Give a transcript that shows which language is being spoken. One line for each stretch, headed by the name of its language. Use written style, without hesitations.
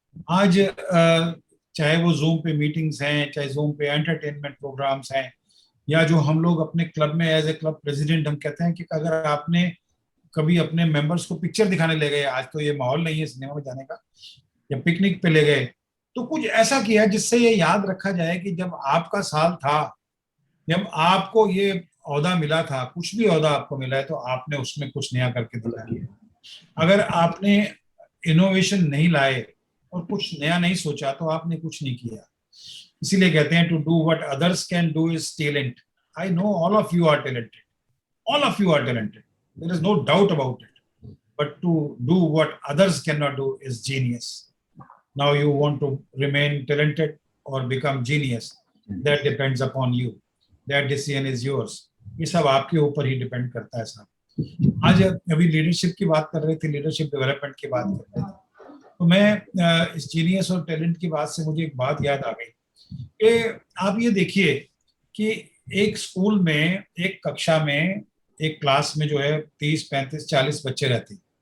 Hindi: आज चाहे वो जूम पे मीटिंग्स हैं, चाहे जूम पे एंटरटेनमेंट प्रोग्राम्स हैं, या जो हम लोग अपने क्लब में एज ए क्लब प्रेसिडेंट हम कहते हैं कि अगर आपने कभी अपने मेंबर्स को पिक्चर दिखाने ले गए, आज तो ये माहौल नहीं है सिनेमा में जाने का, या पिकनिक पे ले गए, तो कुछ ऐसा किया जिससे ये याद रखा जाए कि जब आपका साल था, जब आपको ये ओहदा मिला था, कुछ भी ओहदा आपको मिला है, तो आपने उसमें कुछ नया करके दिखाया। अगर आपने इनोवेशन नहीं लाए और कुछ नया नहीं सोचा तो आपने कुछ नहीं किया। इसीलिए कहते हैं
English: To do what others can do is talent. I know all of you are talented, all of you are talented, there is no doubt about it, but to do what others cannot do is genius. Now you want to remain talented or become genius, that depends upon you, that decision is yours.
Hindi: ये सब आपके ऊपर ही depend करता है साहब। आज अभी leadership की बात कर रहे थे, लीडरशिप डेवलपमेंट की बात कर रहे थे, तो मैं इस जीनियस और टैलेंट की बात से मुझे एक बात याद आ गई कि आप ये देखिए कि एक स्कूल में, एक कक्षा में, एक क्लास में जो है 30, 35, 40 बच्चे रहते हैं।